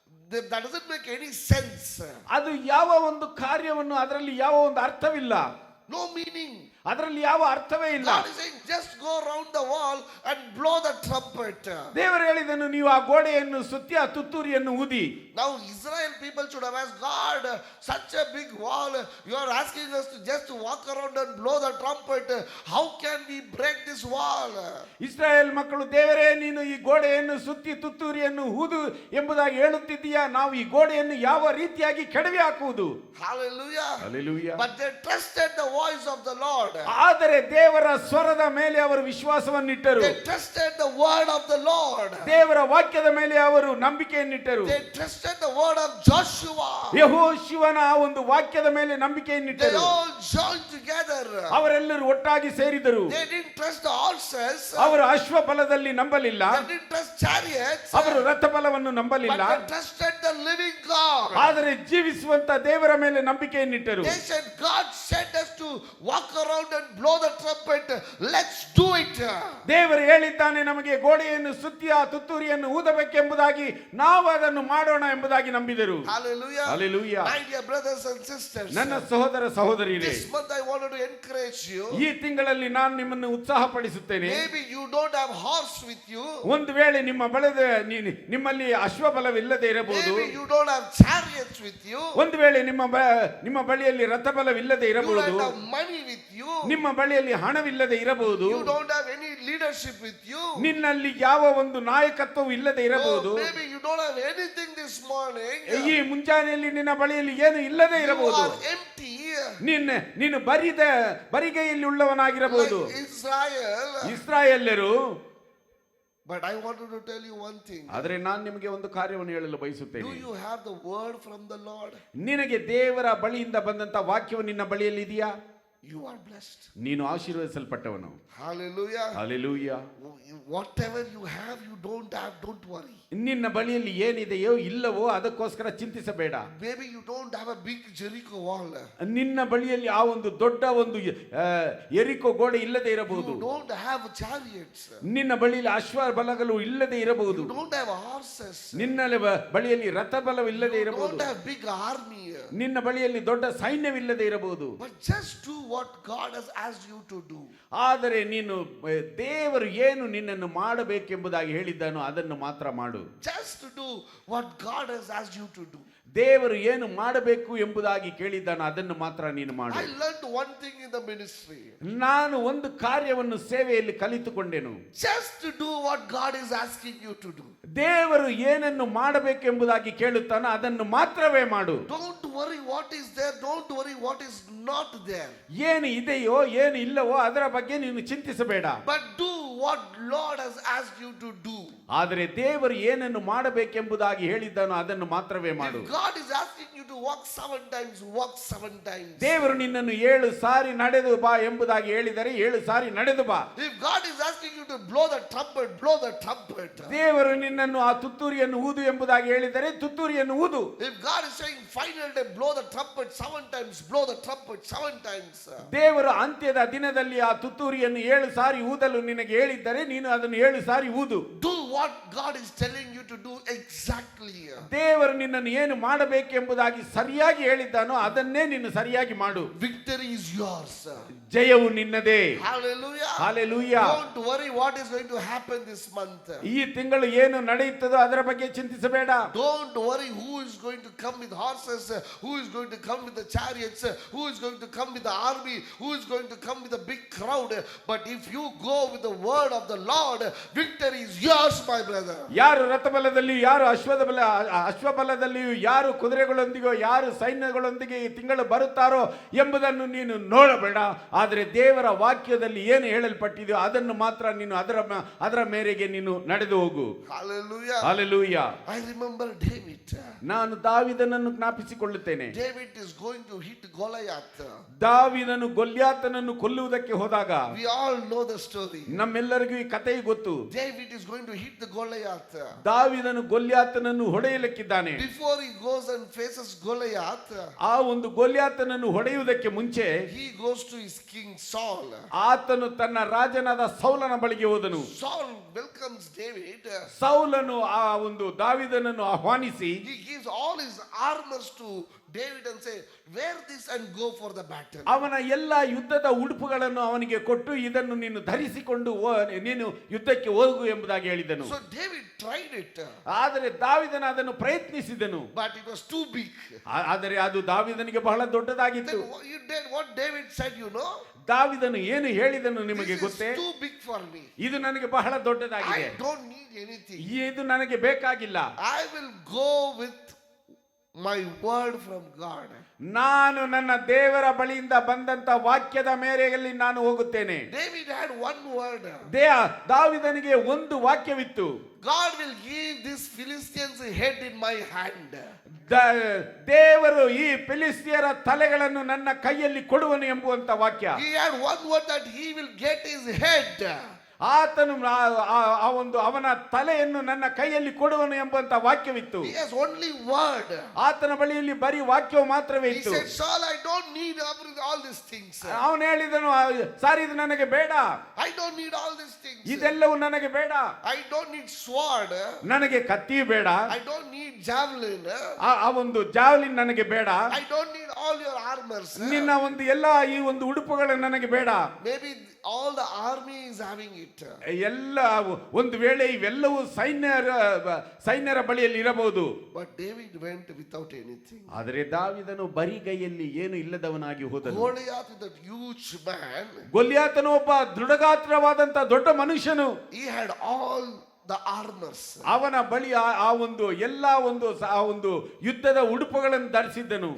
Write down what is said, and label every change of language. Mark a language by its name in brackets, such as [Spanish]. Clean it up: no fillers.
[English] that doesn't make any sense. [Kannada] ಅದು ಯಾವ ಒಂದು ಕಾರ್ಯವನ್ನು, ಅದರಲ್ಲಿ ಯಾವ ಒಂದು ಅರ್ಥವಿಲ್ಲ, [English] No meaning. [Kannada] ಅದರಲ್ಲಿ ಯಾವ ಅರ್ಥವೇ ಇಲ್ಲ. [English] God is saying, just go around the wall and blow the trumpet. [Kannada] ದೇವರು ಹೇಳಿದನು, ನೀವು ಆ ಗೋಡೆಯನ್ನು ಸುತ್ತಿ ಆ ತುತ್ತೂರಿಯನ್ನು ಊದಿ. [English] Now Israel people should have asked God, such a big wall, you are asking us to just walk around and blow the trumpet. How can we break this wall? [Kannada] Israel ಮಕ್ಕಳು, ದೇವರೇ ನೀನು ಈ ಗೋಡೆಯನ್ನು ಸುತ್ತಿ ತುತ್ತೂರಿಯನ್ನು ಊದು ಎಂಬುದಾಗಿ ಹೇಳುತ್ತಿದ್ದೀಯಾ, ನಾವು ಈ ಗೋಡೆಯನ್ನು ಯಾವ ರೀತಿಯಾಗಿ ಕೆಡವಿ ಹಾಕುವುದು? [English] Hallelujah. Hallelujah. But they trusted the voice of the Lord. [Kannada] ಆದರೆ ದೇವರ ಸ್ವರದ ಮೇಲೆ ಅವರು ವಿಶ್ವಾಸವನ್ನಿಟ್ಟರು. [English] They trusted the word of the Lord. [Kannada] ದೇವರ ವಾಕ್ಯದ ಮೇಲೆ ಅವರು ನಂಬಿಕೆಯನ್ನಿಟ್ಟರು. [English] They trusted the word of Joshua. [Kannada] ಯೆಹೋಶುವನ ಆ ಒಂದು ವಾಕ್ಯದ ಮೇಲೆ [English] They [Kannada] ನಂಬಿಕೆಯನ್ನಿಟ್ಟರು. [English] all joined together. [Kannada] ಅವರೆಲ್ಲರೂ ಒಟ್ಟಾಗಿ ಸೇರಿದರು. [English] They didn't trust the horses. [Kannada] ಅವರು ಅಶ್ವಬಲದಲ್ಲಿ ನಂಬಲಿಲ್ಲ, [English] They didn't trust chariots. [Kannada] ಅವರು ರಥಬಲವನ್ನು ನಂಬಲಿಲ್ಲ, [English] But they trusted the living God. [Kannada] ಆದರೆ ಜೀವಿಸುವಂತ ದೇವರ ಮೇಲೆ ನಂಬಿಕೆಯನ್ನಿಟ್ಟರು. [English] They said, God sent us to walk around and blow the trumpet. Let's do it. [Kannada] ದೇವರು ಹೇಳಿದ್ದಾನೆ, ನಮಗೆ ಗೋಡೆಯನ್ನು ಸುತ್ತಿ ಆ ತುತ್ತೂರಿಯನ್ನು ಊದಬೇಕೆಂಬುದಾಗಿ ನಾವು ಅದನ್ನು ಮಾಡೋಣ ಎಂಬುದಾಗಿ ನಂಬಿದರು. [English] Hallelujah. Hallelujah. My dear brothers and sisters, [Kannada] ನನ್ನ ಸಹೋದರ ಸಹೋದರಿಯರೇ, [English] this month I wanted to encourage you. [Kannada] ಈ ತಿಂಗಳಲ್ಲಿ ನಾನು ನಿಮ್ಮನ್ನು ಉತ್ಸಾಹಪಡಿಸುತ್ತೇನೆ. [English] Maybe you don't have horse with you. [Kannada] ಒಂದು ವೇಳೆ ನಿಮ್ಮಲ್ಲಿ ಅಶ್ವಬಲವಿಲ್ಲದೆ ಇರಬಹುದು, [English] Maybe you don't have chariots with you. [Kannada] ಒಂದು ವೇಳೆ ನಿಮ್ಮ ಬಳಿಯಲ್ಲಿ ರಥಬಲವಿಲ್ಲದೆ [English] You [Kannada] ಇರಬಹುದು, [English] don't have money with you. [Kannada] ನಿಮ್ಮ ಬಳಿಯಲ್ಲಿ ಹಣವಿಲ್ಲದೆ ಇರಬಹುದು, [English] You don't have any leadership with you. [Kannada] ನಿನ್ನಲ್ಲಿ ಯಾವ ಒಂದು ನಾಯಕತ್ವವು ಇಲ್ಲದೆ ಇರಬಹುದು, [English] Oh, maybe you don't have anything this morning. [Kannada] ಈ ಮುಂಜಾನೆಯಲ್ಲಿ ನಿನ್ನ ಬಳಿಯಲ್ಲಿ ಏನು ಇಲ್ಲದೆ [English] You [Kannada] ಇರಬಹುದು, [English] are empty [Kannada] ನೀನು ಬರಿಗೈಯಲ್ಲಿ ಉಳ್ಳವನಾಗಿರಬಹುದು. [English] like Israel. [Kannada] ಇಸ್ರಾಯೇಲ್ಯರು. [English] But I wanted to tell you one thing. [Kannada] ಆದರೆ ನಾನು ನಿಮಗೆ ಒಂದು ಕಾರ್ಯವನ್ನು ಹೇಳಲು [English] Do [Kannada] ಬಯಸುತ್ತೇನೆ. [English] you have the word from the Lord? [Kannada] ನಿನಗೆ ದೇವರ ಬಳಿಯಿಂದ ಬಂದಂತ ವಾಕ್ಯವು ನಿನ್ನ ಬಳಿಯಲ್ಲಿ ಇದೆಯಾ? [English] You are blessed. [Kannada] ನೀನು ಆಶೀರ್ವದಿಸಲ್ಪಟ್ಟವನು. [English] Hallelujah. Hallelujah. Whatever you have, you don't have, don't worry. [Kannada] ನಿನ್ನ ಬಳಿಯಲ್ಲಿ ಏನಿದೆಯೋ ಇಲ್ಲವೋ ಅದಕ್ಕೋಸ್ಕರ ಚಿಂತಿಸಬೇಡ. [English] Maybe you don't have a big Jericho wall. [Kannada] ನಿನ್ನ ಬಳಿಯಲ್ಲಿ ಆ ಒಂದು ದೊಡ್ಡ ಒಂದು ಎರಿಕೋ ಗೋಡೆ ಇಲ್ಲದೆ ಇರಬಹುದು. [English] You don't have chariots. [Kannada] ನಿನ್ನ ಬಳಿಯಲ್ಲಿ ಅಶ್ವಬಲಗಳು ಇಲ್ಲದೆ ಇರಬಹುದು. [English] You don't have horses. [Kannada] ನಿನ್ನ ಬಳಿಯಲ್ಲಿ ರಥಬಲವು ಇಲ್ಲದೆ [English] You [Kannada] ಇರಬಹುದು. [English] don't have big army. [Kannada] ನಿನ್ನ ಬಳಿಯಲ್ಲಿ ದೊಡ್ಡ ಸೈನ್ಯವಿಲ್ಲದೆ ಇರಬಹುದು. [English] But just do what God has asked you to do. [Kannada] ಆದರೆ ನೀನು ದೇವರು ಏನು ನಿನ್ನನ್ನು ಮಾಡಬೇಕೆಂಬುದಾಗಿ ಹೇಳಿದ್ದಾನೋ ಅದನ್ನು ಮಾತ್ರ ಮಾಡು. [English] Just do what God has asked you to do. [Kannada] ದೇವರು ಏನು ಮಾಡಬೇಕು ಎಂಬುದಾಗಿ ಕೇಳಿದ್ದಾನೋ ಅದನ್ನು ಮಾತ್ರ ನೀನು ಮಾಡು. [English] I learned one thing in the ministry. [Kannada] ನಾನು ಒಂದು ಕಾರ್ಯವನ್ನು ಸೇವೆಯಲ್ಲಿ ಕಲಿತುಕೊಂಡೆನು. [English] Just do what God is asking you to do. [Kannada] ದೇವರು ಏನನ್ನು ಮಾಡಬೇಕೆಂಬುದಾಗಿ ಕೇಳುತ್ತಾನೋ ಅದನ್ನು ಮಾತ್ರವೇ ಮಾಡು. [English] Don't worry what is there. Don't worry what is not there. [Kannada] ಏನು ಇದೆಯೋ ಏನು ಇಲ್ಲವೋ ಅದರ ಬಗ್ಗೆ ನೀನು ಚಿಂತಿಸಬೇಡ. [English] But do what Lord has asked you to do. [Kannada] ಆದರೆ ದೇವರು ಏನನ್ನು ಮಾಡಬೇಕೆಂಬುದಾಗಿ ಹೇಳಿದ್ದಾನೋ ಅದನ್ನು ಮಾತ್ರವೇ ಮಾಡು. [English] If God is asking you to walk 7 times, walk 7 times. [Kannada] ದೇವರು ನಿನ್ನನ್ನು 7 ಸಾರಿ ನಡೆದು ಬಾ ಎಂಬುದಾಗಿ ಹೇಳಿದರೆ 7 ಸಾರಿ ನಡೆದು ಬಾ. [English] If God is asking you to blow the trumpet, blow the trumpet. [Kannada] ದೇವರು ನಿನ್ನನ್ನು ಆ ತುತ್ತೂರಿಯನ್ನು ಊದು ಎಂಬುದಾಗಿ ಹೇಳಿದರೆ ತುತ್ತೂರಿಯನ್ನು ಊದು. [English] If God is saying final day, blow the trumpet 7 times, blow the trumpet 7 times. [Kannada] ದೇವರು ಅಂತ್ಯದ ದಿನದಲ್ಲಿ ಆ ತುತ್ತೂರಿಯನ್ನು 7 ಸಾರಿ ಊದಲು ನಿನಗೆ ಹೇಳಿದ್ದರೆ ನೀನು ಅದನ್ನು 7 ಸಾರಿ ಊದು. [English] Do what God is telling you to do exactly. [Kannada] ದೇವರು ನಿನ್ನನ್ನು ಏನು ಮಾಡಬೇಕೆಂಬುದಾಗಿ ಸರಿಯಾಗಿ ಹೇಳಿದ್ದಾನೋ ಅದನ್ನೇ ನೀನು ಸರಿಯಾಗಿ ಮಾಡು. [English] Victory is yours. [Kannada] ಜಯವು ನಿನ್ನದೇ. [English] Hallelujah. Hallelujah. Don't worry what is going to happen this month. [Kannada] ಈ ತಿಂಗಳು ಏನು ನಡೆಯುತ್ತದೋ ಅದರ ಬಗ್ಗೆ ಚಿಂತಿಸಬೇಡ. [English] Don't worry who is going to come with horses, who is going to come with the chariots, who is going to come with the army, who is going to come with a big crowd. But if you go with the word of the Lord, victory is yours, my brother. [Kannada] ಯಾರು ರಥಬಲದಲ್ಲಿಯೂ ಯಾರು ಅಶ್ವಬಲದಲ್ಲಿಯೂ ಯಾರು ಕುದುರೆಗಳೊಂದಿಗೋ ಯಾರು ಸೈನ್ಯಗಳೊಂದಿಗೆ ಈ ತಿಂಗಳು ಬರುತ್ತಾರೋ ಎಂಬುದನ್ನು ನೀನು ನೋಡಬೇಡ. ಆದರೆ ದೇವರ ವಾಕ್ಯದಲ್ಲಿ ಏನು ಹೇಳಲ್ಪಟ್ಟಿದೆಯೋ ಅದನ್ನು ಮಾತ್ರ ನೀನು ಅದರ ಮೇರೆಗೆ ನೀನು ನಡೆದು ಹೋಗು. [English] Hallelujah. Hallelujah. I remember David. [Kannada] ನಾನು ದಾವೀದನನ್ನು ಜ್ಞಾಪಿಸಿಕೊಳ್ಳುತ್ತೇನೆ. [English] David is going to hit Goliath. [Kannada] ದಾವೀದನು ಗೊಲ್ಯಾತನನ್ನು ಕೊಲ್ಲುವುದಕ್ಕೆ ಹೋದಾಗ [English] We all know the story. [Kannada] ನಮ್ಮೆಲ್ಲರಿಗೂ ಈ ಕಥೆ ಗೊತ್ತು. [English] David is going to hit the Goliath. [Kannada] ದಾವೀದನು ಗೊಲ್ಯಾತನನ್ನು ಹೊಡೆಯಲಿಕ್ಕಿದ್ದಾನೆ. [English] Before he goes and faces Goliath, [Kannada] ಆ ಒಂದು ಗೊಲ್ಯಾತನನ್ನು ಹೊಡೆಯುವುದಕ್ಕೆ ಮುಂಚೆ [English] he goes to his king Saul. [Kannada] ಆತನು ತನ್ನ ರಾಜನಾದ ಸೌಲನ ಬಳಿಗೆ ಹೋದನು. [English] Saul welcomes David. [Kannada] ಸೌಲನು ಆ ಒಂದು ದಾವೀದನನ್ನು ಆಹ್ವಾನಿಸಿ [English] He gives all his armors to David and say, wear this and go for the battle. [Kannada] ಅವನ ಎಲ್ಲ ಯುದ್ಧದ ಉಡುಪುಗಳನ್ನು ಅವನಿಗೆ ಕೊಟ್ಟು ಇದನ್ನು ನೀನು ಧರಿಸಿಕೊಂಡು ನೀನು ಯುದ್ಧಕ್ಕೆ ಹೋಗು ಎಂಬುದಾಗಿ ಹೇಳಿದನು. [English] So David tried it. [Kannada] ಆದರೆ ದಾವೀದನ ಅದನ್ನು ಪ್ರಯತ್ನಿಸಿದನು. [English] But it was too big. [Kannada] ಆದರೆ ಅದು ದಾವೀದನಿಗೆ ಬಹಳ ದೊಡ್ಡದಾಗಿತ್ತು. [English] Then what David said, you know? [Kannada] ದಾವೀದನು ಏನು ಹೇಳಿದನು ನಿಮಗೆ [English] This [Kannada] ಗೊತ್ತೇ? [English] is too big for me. [Kannada] ಇದು ನನಗೆ ಬಹಳ ದೊಡ್ಡದಾಗಿದೆ. [English] I don't need anything. [Kannada] ಇದು ನನಗೆ ಬೇಕಾಗಿಲ್ಲ. [English] I will go with my word from God. [Kannada] ನಾನು ನನ್ನ ದೇವರ ಬಳಿಯಿಂದ ಬಂದಂತ ವಾಕ್ಯದ ಮೇರೆಯಲ್ಲಿ ನಾನು ಹೋಗುತ್ತೇನೆ. [English] David had one word. [Kannada] ದಾವೀದನಿಗೆ ಒಂದು ವಾಕ್ಯವಿತ್ತು. [English] God will give this Philistines head in my hand. [Kannada] ದೇವರು ಈ ಫಿಲಿಸ್ತಿಯರ ತಲೆಗಳನ್ನು ನನ್ನ ಕೈಯಲ್ಲಿ ಕೊಡುವನು ಎಂಬುವಂತ ವಾಕ್ಯ. [English] He had one word that he will get his head. [Kannada] ಆತನು ಆ ಒಂದು ಅವನ ತಲೆಯನ್ನು ನನ್ನ ಕೈಯಲ್ಲಿ ಕೊಡುವನು ಎಂಬಂತ ವಾಕ್ಯವಿತ್ತು. [English] He has only word. [Kannada] ಆತನ ಬಳಿಯಲ್ಲಿ ಬರೀ ವಾಕ್ಯವು ಮಾತ್ರವೇ [English] He [Kannada] ಇತ್ತು. [English] said, Saul, I don't need all these things. [Kannada] ಅವನು ಹೇಳಿದನು, ಸಾರಿ ಇದು ನನಗೆ ಬೇಡ. [English] I don't need all these things. [Kannada] ಇದೆಲ್ಲವೂ ನನಗೆ ಬೇಡ. [English] I don't need sword. [Kannada] ನನಗೆ ಕತ್ತಿ ಬೇಡ. [English] I don't need javelin. [Kannada] ಆ ಒಂದು ಜಾವ್ಲಿನ್ ನನಗೆ ಬೇಡ. [English] I don't need all your armors. [Kannada] ನಿನ್ನ ಒಂದು ಎಲ್ಲ ಈ ಒಂದು ಉಡುಪುಗಳು ನನಗೆ ಬೇಡ. [English] Maybe all the army is having it. [Kannada] ಎಲ್ಲ ಒಂದು ವೇಳೆ ಇವೆಲ್ಲವೂ ಸೈನ್ಯರ ಬಳಿಯಲ್ಲಿ ಇರಬಹುದು. [English] But David went without anything. [Kannada] ಆದರೆ ದಾವೀದನು ಬರಿಗೈಯಲ್ಲಿ ಏನು ಇಲ್ಲದವನಾಗಿ ಹೋದನು. [English] Goliath, that huge man, [Kannada] ಗೊಲ್ಯಾತನು ಒಬ್ಬ ದೃಢಗಾತ್ರವಾದಂತ ದೊಡ್ಡ ಮನುಷ್ಯನು. [English] he had all the armors. [Kannada] ಅವನ ಬಳಿ ಆ ಒಂದು ಎಲ್ಲಾ ಒಂದು ಯುದ್ಧದ ಉಡುಪುಗಳನ್ನು ಧರಿಸಿದ್ದನು.